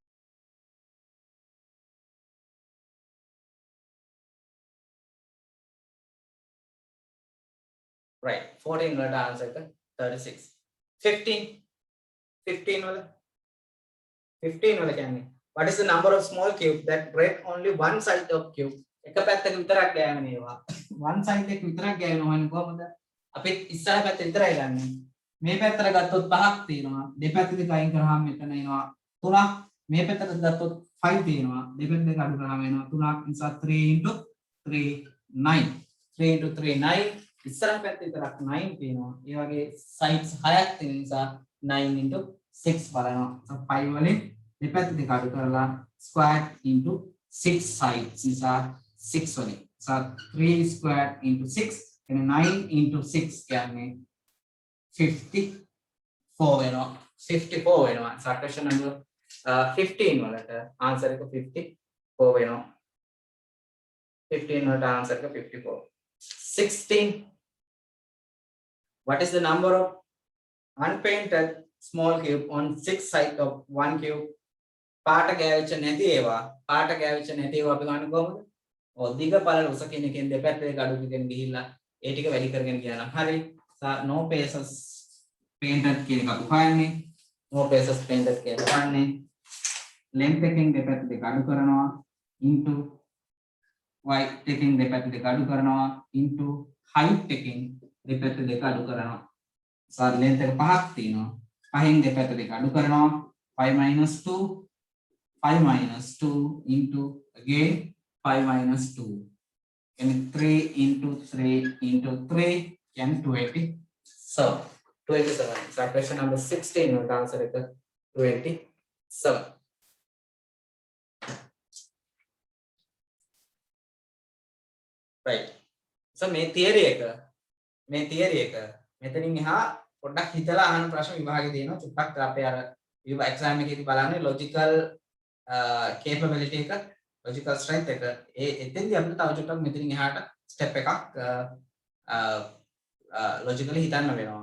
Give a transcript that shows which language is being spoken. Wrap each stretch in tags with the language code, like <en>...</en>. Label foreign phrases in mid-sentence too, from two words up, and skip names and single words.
<si>right 14 වලට answer එක 36. 15 වල කියන්නේ</si> <en>what is the number of small cubes that break only one side of cube?</en> <si>එක පැත්තක විතරක් ගෑවෙන ඒවා one side එක විතරක් ගෑවෙනවා නම් කොහොමද? අපි ඉස්සරහ පැත්ත විතරයි ගන්නෙ. මේ පැත්තට ගත්තොත් 5ක් තියෙනවා. දෙපැත්ත දෙක අයින් කරාම මෙතන එනවා 3ක්. මේ පැත්තට ගත්තොත් 5 තියෙනවා. දෙපැත්ත දෙක අඩු කරාම එනවා 3ක්. නිසා 3 into 3 9. 3 into 3 9. ඉස්සරහ පැත්තේ විතරක් 9 තියෙනවා. ඒ වගේ sides 6ක් තියෙන නිසා 9 into 6 බලනවා. so 5 වලින් දෙපැත්ත දෙක අඩු කරලා</si> <en>squared into 6 sides</en> <si>නිසා 6 වලින්. so</si> <en>3 squared into 6</en> <si>කියන්නේ 9 into 6 කියන්නේ 54 වෙනවා. 54 වෙනවා.</si> <en>so question number 15</en> <si>වලට answer එක 54 වෙනවා. 15 වලට answer එක 54. 16.</si> <en>What is the number of unpainted small cube on 6 sides of one cube?</en> <si>පාට ගෑවිච්ච නැති ඒවා අපි ගන්න කොහොමද? ඔව් දිග පළල උස කියන එකෙන් දෙපැත්ත දෙක අඩු කරගෙන ගිහිල්ලා ඒ ටික වැඩි කරගෙන ගියා. හරි.</si> <en>no faces painted</en> <si>කියන එක අපි හොයන්නේ.</si> <en>no faces painted</en> <si>කියලා හොයන්නේ. length එකෙන් දෙපැත්ත දෙක අඩු කරනවා into width එකෙන් දෙපැත්ත දෙක අඩු කරනවා into height එකෙන් දෙපැත්ත දෙක අඩු කරනවා.</si> <en>so length</en> <si>එක 5ක් තියෙනවා. 5න් දෙපැත්ත දෙක අඩු කරනවා</si> <en>5 minus 2 into again 5 minus 2 and 3 into 3 and 20.</en> <si>so 27.</si> <en>so question number 16 will answer it 27. right. So</en> <si>මේ theory එක මෙතනින් එහා පොඩ්ඩක් හිතලා අහන ප්‍රශ්න විභාගේ තියෙනවා. චුට්ටක් අපේ අර exam එකේදී බලන්නේ</si> <en>logical capability</en> <si>එක,</si> <en>logical strength</en> <si>එක. එතෙන්දී අපිට තව චුට්ටක් මෙතනින් එහාට step එකක් logically හිතන්න වෙනවා.</si>